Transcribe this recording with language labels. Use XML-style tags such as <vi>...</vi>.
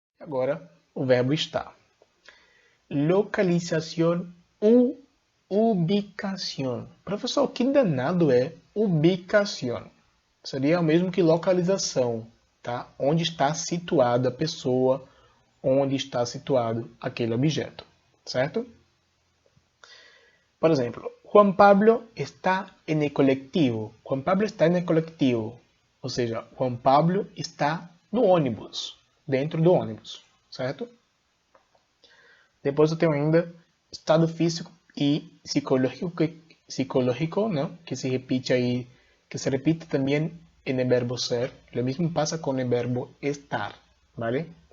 <pt>Agora, o verbo estar. Localização u ubicação. Professor, que danado é ubicação? Seria o mesmo que localização, tá? Onde está situada a pessoa, onde está situado aquele objeto, certo?</pt> <es>Por exemplo, Juan Pablo está en el colectivo. Juan Pablo está en el colectivo.</es> <pt>Ou seja, Juan Pablo está no ônibus, dentro do ônibus, certo? Depois eu tenho ainda estado físico e psicológico,</pt> <es>¿no? Que se repite também en el verbo ser. Lo mismo pasa con el verbo estar, ¿vale?</es>